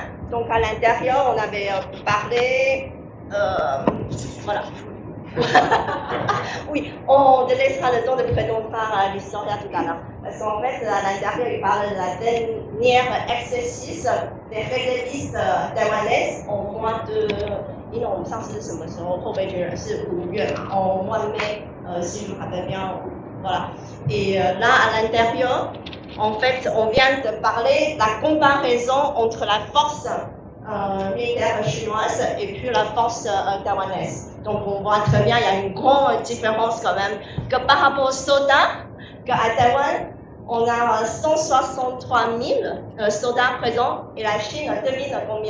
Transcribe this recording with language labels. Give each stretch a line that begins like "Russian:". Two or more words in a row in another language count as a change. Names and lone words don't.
French: Donc à l'intérieur, on avait parlé. Voilà. Oui, on délaissera le temps de prendre part à l'histoire tout à l'heure. Parce qu'en fait, à l'intérieur, il parle de la dernière exercice des réservistes taïwanaises au mois de.
Chinese: 因为我们上次是什么时候？后备军人是5月嘛，
French: au mois de mai, si je me rappelle bien, voilà. Et là, à l'intérieur, en fait, on vient de parler de la comparaison entre la force militaire chinoise et puis la force taïwanaise. Donc, on voit très bien, il y a une grande différence quand même, que par rapport aux soldats, qu'à Taïwan, on a 163 000 soldats présents et la Chine, 2000 combien?